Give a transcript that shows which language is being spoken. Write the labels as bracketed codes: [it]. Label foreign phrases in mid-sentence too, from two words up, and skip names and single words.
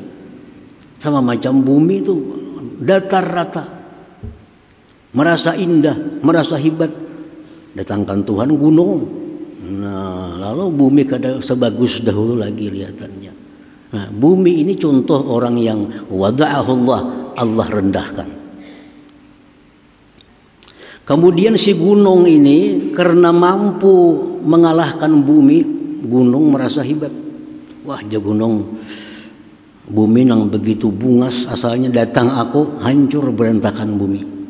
[id] Sama macam bumi itu datar rata, merasa indah, merasa hebat. Datangkan Tuhan gunung, nah lalu bumi kada sebagus dahulu lagi lihatannya. Nah, bumi ini contoh orang yang wada'ahu Allah rendahkan. Kemudian si gunung ini karena mampu mengalahkan bumi, gunung merasa hebat. [bjn] Wah, gunung, bumi nang begitu bungas asalnya, datang aku hancur berantakan bumi.